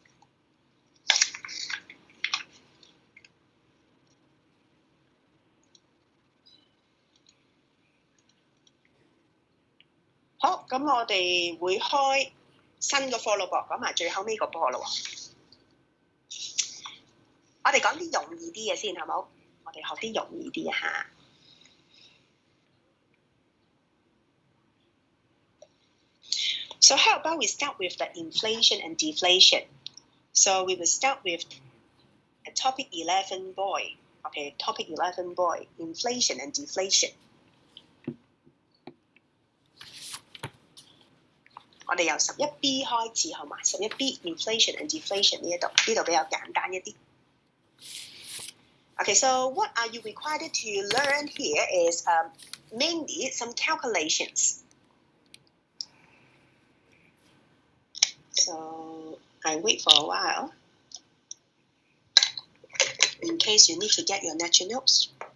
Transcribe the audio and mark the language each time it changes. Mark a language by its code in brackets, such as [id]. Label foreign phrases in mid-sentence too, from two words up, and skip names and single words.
[yue] 好，咁我哋會開新個課咯噃，講埋最後尾個課咯喎。我哋講啲容易啲嘅先，好冇？我哋學啲容易啲嚇。 [en] So how about we start with the inflation and deflation? So we will start with topic 11 boy. Okay, topic 11 boy, inflation and deflation. [yue] 我哋由11B 開始好嘛 [en] ？11B inflation and deflation [yue] 呢度比較簡單一啲。 [en] Okay, so what are you required to learn here is mainly some calculations. So I wait for a while in case you need to get your lecture notes.